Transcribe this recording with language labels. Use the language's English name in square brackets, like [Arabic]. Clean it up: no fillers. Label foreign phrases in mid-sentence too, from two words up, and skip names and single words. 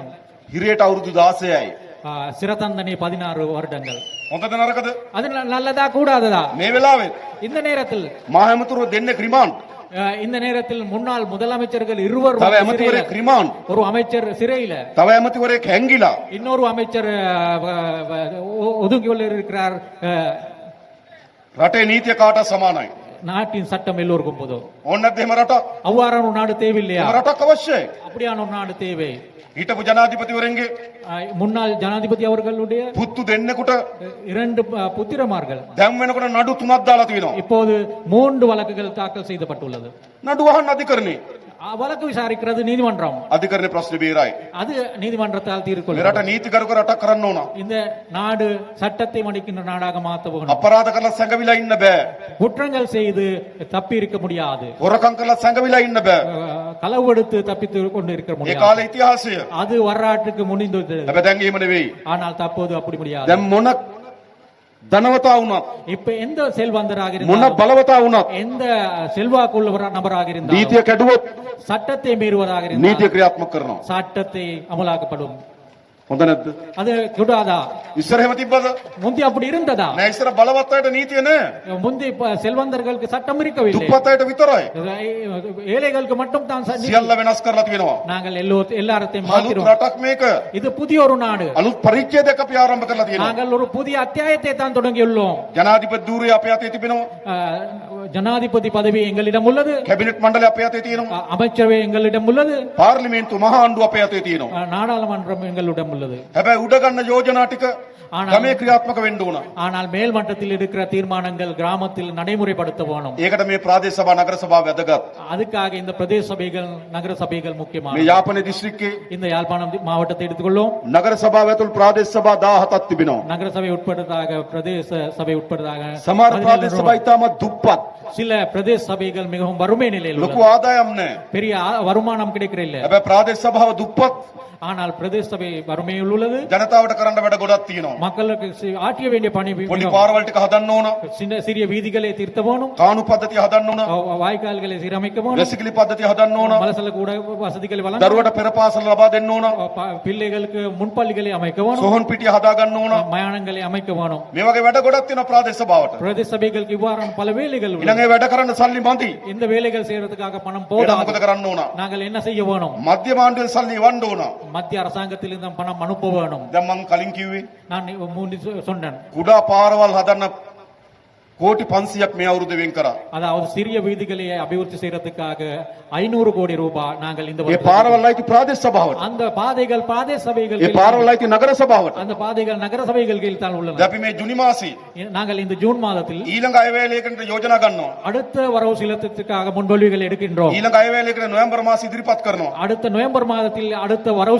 [Sinhala] හිරේට අවුරුදු 16යි. [Tamil] சிறதண்டனை 16 வருடங்கள். [Sinhala] හොඳද නරකද? [Tamil] அது நல்லதா கூடாததா? [Sinhala] මේ වෙලාවේ [Tamil] இந்த நேரத்தில் [Sinhala] මහ ඇමතිවරු දෙන්නෙක් රිමාන්ඩ්. [Tamil] இந்த நேரத்தில் முன்னாள் முதலமைச்சர்கள் இருவர் [Sinhala] තව ඇමතිවරයෙක් [Tamil] சிறையில. [Sinhala] රිමාන්ඩ්. [Tamil] ஒரு அமைச்சர் சிறையில, [Sinhala] තව ඇමතිවරයෙක් හැංගිලා. [Tamil] இன்னொரு அமைச்சர் ஒதுங்கியுள்ள இருக்கிறார். [Sinhala] රටේ නීතිය කාට සමානයි. [Tamil] நாட்டின் சட்டம் எல்லோருக்கும் பொது. [Sinhala] ඕන නැද්ද එහෙම රටක්? [Tamil] அவ்வாறான ஒரு நாடு தேவையில்லையா? [Sinhala] එහෙම රටක් අවශ්‍යයි. [Tamil] அப்படியான ஒரு நாடு தேவை. [Sinhala] හිටපු ජනාධිපතිවරයන්ගේ [Tamil] முன்னாள் ஜனாதிபதி அவர்களுடைய [Sinhala] පුත්තු දෙන්නෙකුට [Tamil] இரண்டு புத்திரமார்கள் [Sinhala] දැන් වෙනකොට නඩු 3ක් දාලා තියෙනවා. [Tamil] இப்போது 3 வழக்குகள் தாக்கல் செய்யப்பட்டுள்ளது. [Sinhala] නඩු අහන්න අධිකරණේ. [Tamil] வழக்கு விசாரிக்கிறது நீதிமன்றம். [Sinhala] අධිකරණේ ප්‍රශ්න බේරයි. [Tamil] அது நீதிமன்றத்தால் [Sinhala] මේ [Tamil] தீர்க்கொள்ளும். [Sinhala] රට නීතිගරුක රටක් කරන්න ඕන. [Tamil] இந்த நாடு சட்டத்தை மடிக்கின்ற நாடாக மாற்ற போகணும். [Sinhala] අපරාධ කරලා සැඟවිලා ඉන්න බෑ. [Tamil] குற்றங்கள் செய்து தப்பி இருக்க முடியாது. [Sinhala] හොරකම් කරලා සැඟවිලා ඉන්න බෑ. [Tamil] களவெடுத்து தப்பித்து கொண்டு இருக்க [Sinhala] ඒ [Tamil] முடியாது. [Sinhala] කාලේ ඉතිහාසය. [Tamil] அது வரலாற்றுக்கு முன்னிந்தது. [Sinhala] හැබැයි දැන් එහෙම නෙවෙයි. [Tamil] ஆனால் தற்போது அப்படி முடியாது. [Sinhala] දැන් මොන ධනවතා වුණත් [Tamil] இப்ப எந்த செல்வந்தராக [Sinhala] මොන [Tamil] இருந்தாலும், [Sinhala] බලවතා වුණත් [Tamil] எந்த செல்வாக்குள்ள நபராக இருந்தாலும், [Sinhala] නීතිය කැඩුවොත් [Tamil] சட்டத்தை மீறுவதாக [Sinhala] නීතිය [Tamil] இருந்தால் [Sinhala] ක්‍රියාත්මක කරනවා. [Tamil] சட்டத்தை அமலாக்கப்படும். [Sinhala] හොඳ නැද්ද? [Tamil] அது கூடாதா? [Sinhala] ඉස්සර එහෙම තිබ්බද? [Tamil] முந்தி அப்படி இருந்ததா? [Sinhala] නෑ ඉස්සර බලවත් අයට නීතිය නෑ. [Tamil] முந்தி செல்வந்தர்களுக்கு சட்டம் இருக்கவில்லை. [Sinhala] දුප්පත් අයට විතරයි. [Tamil] ஏழைகளுக்கு மட்டும் தான் [Sinhala] සියල්ල වෙනස් කරලා තියෙනවා. [Tamil] நாங்கள் எல்லாத்தையும் [Sinhala] අලුත් [Tamil] மாத்திரோம். [Sinhala] රටක් මේක. [Tamil] இது புதிய ஒரு நாடு. [Sinhala] අලුත් පරිච්ඡේදයක් අපි ආරම්භ කරලා තියෙනවා. [Tamil] நாங்கள் ஒரு புதிய அத்தியாயத்தை தான் தொடங்கியுள்ளோம். [Sinhala] ජනාධිපති ධූරය අපේ අතේ තිබෙනවා. [Tamil] ஜனாதிபதி பதவி எங்களிடம் உள்ளது. [Sinhala] කැබිනට් මණ්ඩලය අපේ අතේ තියෙනවා. [Tamil] அமைச்சரவை எங்களிடம் உள்ளது. [Sinhala] පාර්ලිමේන්තු මහා ආණ්ඩුව අපේ අතේ තියෙනවා. [Tamil] நாடாளுமன்றம் எங்களிடம் உள்ளது. [Sinhala] හැබැයි උඩ ගන්න යෝජනා ටික ගමේ ක්‍රියාත්මක වෙන්න ඕන. [Tamil] ஆனால் மேல் மட்டத்தில் இருக்கிற தீர்மானங்கள் கிராமத்தில் நடைமுறைப்படுத்த வேணும். [Sinhala] ඒකට මේ ප්‍රාදේශ සභා නගර සභා වැදගත්. [Tamil] அதுக்காக இந்த பிரதேச சபைகள் நகர சபைகள் [Sinhala] මේ [Tamil] முக்கியமான. [Sinhala] යාපනයේ දිස්ත්‍රික්කයේ [Tamil] இந்த யாழ்ப்பாணம் மாவட்டத்தை எடுத்துக்கொள்ளும். [Sinhala] නගර සභාව ඇතුළු ප්‍රාදේශ සභා 17ක් තිබෙනවා. [Tamil] நகர சபை உட்பட்டதாக பிரதேச சபை உட்பட்டதாக [Sinhala] සමහර [Tamil] 17 [Sinhala] ප්‍රාදේශ සභා ඉතාමත් දුප්පත්. [Tamil] சில பிரதேச சபைகள் மிகவும் வறுமை நிலையில் [Sinhala] ලොකු [Tamil] உள்ளது. [Sinhala] ආදායම් නැහැ. [Tamil] பெரிய வருமானம் கிடைக்கிற இல்ல. [Sinhala] හැබැයි ප්‍රාදේශ සභාව දුප්පත්. [Tamil] ஆனால் பிரதேச சபை வறுமையில் உள்ளது. [Sinhala] ජනතාවට කරන්න වැඩ ගොඩක් තියෙනවා. [Tamil] மக்களுக்கு ஆற்றிய வேண்டிய பணி [Sinhala] පොඩි පාරවල් ටික හදන්න ඕන. [Tamil] சிறிய வீதிகளை திருத்த வேணும். [Sinhala] කානු පද්ධතිය හදන්න ඕන. [Tamil] வாய்க்கால்களை சீரமைக்க வேணும். [Sinhala] වැසිකිලි පද්ධතිය හදන්න ඕන. [Tamil] மலசல கூட வசதிகளை வழங்க. [Sinhala] දරුවට පෙර පාසල ලබා දෙන්න ඕන. [Tamil] பிள்ளைகளுக்கு முன்பள்ளிகளை அமைக்க வேணும். [Sinhala] සොහොන් පිටිය හදා ගන්න ඕන. [Tamil] மயானங்களை அமைக்க வேணும். [Sinhala] මේ වගේ වැඩ ගොඩක් තියෙනවා ප්‍රාදේශ සභාවට. [Tamil] பிரதேச சபைகளுக்கு இவ்வாறான பல வேலைகள் உள்ளன. [Sinhala] ඊළඟ ඒ වැඩ කරන්න සල්ලි මදි. [Tamil] இந்த வேலைகள் செய்யறதுக்காக பணம் [Sinhala] ඒකට මොකද [Tamil] போதாது. [Sinhala] කරන්න ඕන? [Tamil] நாங்கள் என்ன செய்ய வேணும்? [Sinhala] මධ්‍යම ආණ්ඩුවේ සල්ලි වන්න ඕන. [Tamil] மத்திய அரசாங்கத்தில் இந்த பணம் அனுப்ப வேணும். [Sinhala] දැන් මම කලින් කිව්වේ [Tamil] நான் முந்தி சொன்னேன். [Sinhala] කුඩා පාරවල් හදන්න කෝටි 500ක් මේ අවුරුද්දේ වෙන් කරා. [Tamil] அதாவது சிறிய வீதிகளை அபிவிருத்தி செய்யறதுக்காக 500 கோடி ரூபாய் நாங்கள் இந்த [Sinhala] ඒ [Tamil] வருடத்தில் [Sinhala] පාරවල් අයිති ප්‍රාදේශ සභාවට. [Tamil] அந்த பாதைகள் பிரதேச சபைகள் [Sinhala] ඒ පාරවල් අයිති නගර සභාවට. [Tamil] அந்த பாதைகள் நகர சபைகள் கீழ் தான் உள்ளன. [Sinhala] දැන් අපි මේ ජුනි මාසේ [Tamil] நாங்கள் இந்த ஜூன் மாதத்தில் [Sinhala] ඊළඟ අයවැයේකට යෝජනා ගන්නවා. [Tamil] அடுத்த வரவு செலுத்தத்துக்காக முன்மொழிவுகள் எடுக்கின்றோம். [Sinhala] ඊළඟ අයවැයේකට නොවැම්බර් මාසේ ඉදිරිපත් කරනවා. [Tamil] அடுத்த நவம்பர் மாதத்தில் அடுத்த வரவு